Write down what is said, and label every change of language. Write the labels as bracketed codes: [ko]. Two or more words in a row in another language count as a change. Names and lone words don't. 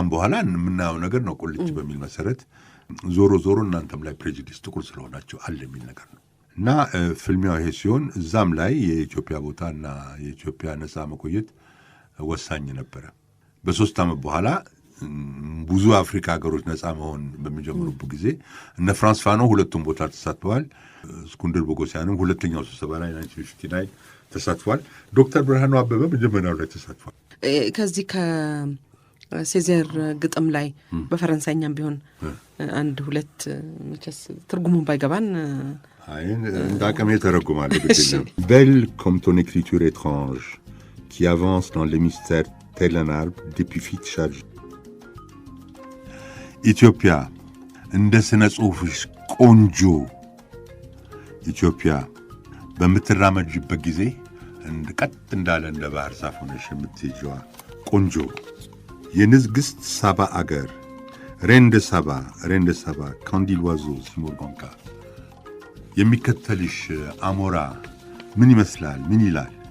[am] በኋላ የምናየው ነገር ነው። ቁልጭ በሚል መሰረት ዞሮ ዞሮ እናንተም ላይ ፕሬጁዲስ ጥቁር ስለሆናቸው አለ የሚል ነገር ነው እና ፍልሚያው ይሄ ሲሆን እዛም ላይ የኢትዮጵያ ቦታና የኢትዮጵያ ነፃ መቆየት ወሳኝ ነበረ። በሶስት ዓመት በኋላ ብዙ አፍሪካ ሀገሮች ነፃ መሆን በሚጀምሩበት ጊዜ እነ ፍራንስ ፋኖ ሁለቱም ቦታ ተሳትፈዋል። እስክንድር ቦጎሲያንም ሁለተኛው ስብሰባ ላይ 1959 ተሳትፏል። ዶክተር ብርሃኑ አበበ መጀመሪያው ላይ ተሳትፏል። ከዚህ ከሴዜር ግጥም ላይ በፈረንሳይኛም ቢሆን አንድ ሁለት መቼስ ትርጉሙን ባይገባን እንደ አቅሜ ተረጉማለሁ። [fr] Belle comme ton écriture étrange qui avance dans les mystères tel un arbre d'épiphyte chargé [am] ኢትዮጵያ እንደ ስነ ጽሑፍሽ ቆንጆ ኢትዮጵያ በምትራመጅበት ጊዜ ቀጥ እንዳለ እንደ ባህር ዛፍ ሆነሽ የምትሄጂዋ ቆንጆ የንግሥት ሳባ አገር ሬንደ ሳባ ካንዲል ዋዞ ሲሞርጎንካ የሚከተልሽ አሞራ ምን ይመስላል ምን ይላል?